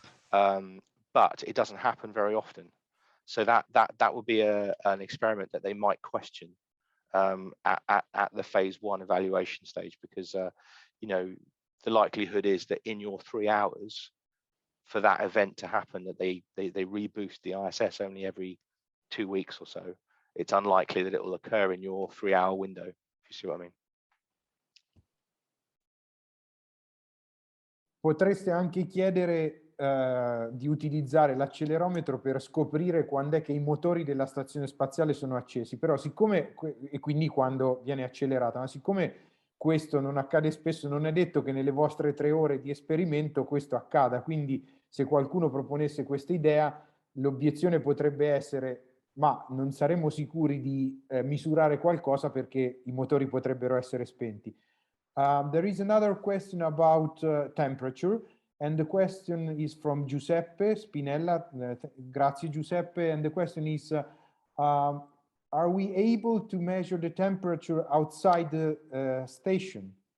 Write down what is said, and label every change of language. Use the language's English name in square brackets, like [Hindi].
[English] But it doesn't happen very often. So that would be an experiment that they might question at the phase 1 evaluation stage, because you know, the likelihood is that in your 3 hours for that event to happen, that they reboost the ISS only every 2 weeks or so. It's unlikely that it will occur in your 3-hour window, if you see what I mean. [Italian] Potreste anche chiedere di utilizzare l'accelerometro per scoprire quando è che i motori della stazione spaziale sono accesi, però siccome, e quindi quando viene accelerata, ma siccome questo non accade spesso, non è detto che nelle vostre 3 ore di esperimento questo accada. Quindi se qualcuno proponesse questa idea, l'obiezione potrebbe essere: ma non saremo sicuri di misurare qualcosa perché i motori potrebbero essere spenti. [English] There is another question about temperature, and the question is from Giuseppe Spinella. [Italian] Grazie [English] Giuseppe, and the question is, are we able to measure the temperature outside the station?